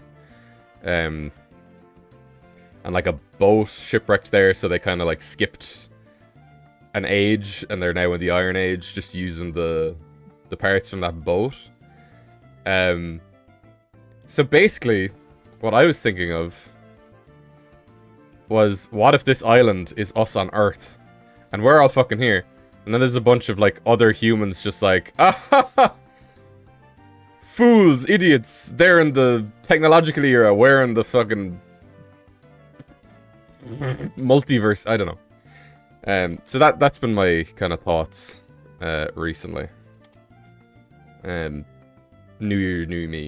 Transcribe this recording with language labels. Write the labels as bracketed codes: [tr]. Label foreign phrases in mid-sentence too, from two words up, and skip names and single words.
[en] And, like, a boat shipwrecked there, so they kind of, like, skipped an age, and they're now in the Iron Age, just using the parts from that boat. So basically, what I was thinking of was, what if this island is us on Earth? And we're all fucking here. And then there's a bunch of, like, other humans just like, ah ha ha! Fools, idiots! They're in the technological era, we're in the fucking multiverse, I don't know. So that's been my kind of thoughts recently. New Year, new me.